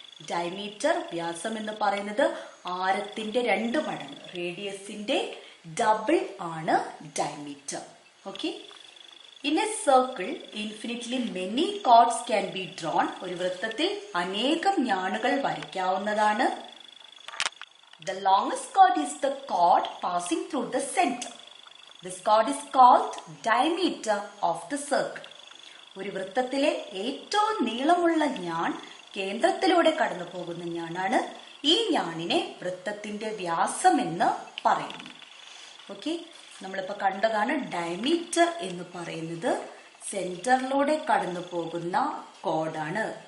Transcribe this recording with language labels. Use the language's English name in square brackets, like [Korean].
[Malayalam] Diameter, വ്യാസം എന്ന് പറയുന്നത് ആരത്തിന്റെ 2 മടങ്ങ്, റേഡിയസിന്റെ ഡബിൾ ആണ് diameter. Okay, [English] In a circle infinitely many chords can be drawn. [Malayalam] ഒരു വൃത്തത്തിൽ അനേകം ഞാണുകൾ വരയ്ക്കാവുന്നതാണ്. [English] The longest chord is the chord passing through the center. This chord is called diameter of the circle. [Malayalam] ഒരു വൃത്തത്തിലെ ഏറ്റവും നീളമുള്ള ഞാൻ കേന്ദ്രത്തിലൂടെ കടന്നു പോകുന്ന ഞാനാണ്. ഈ ഞാനിനെ വൃത്തത്തിന്റെ വ്യാസം എന്ന് പറയുന്നു. ഓക്കെ, നമ്മളിപ്പോ കണ്ടതാണ് ഡയമീറ്റർ എന്ന് പറയുന്നത് സെന്ററിലൂടെ കടന്നു പോകുന്ന കോഡാണ്.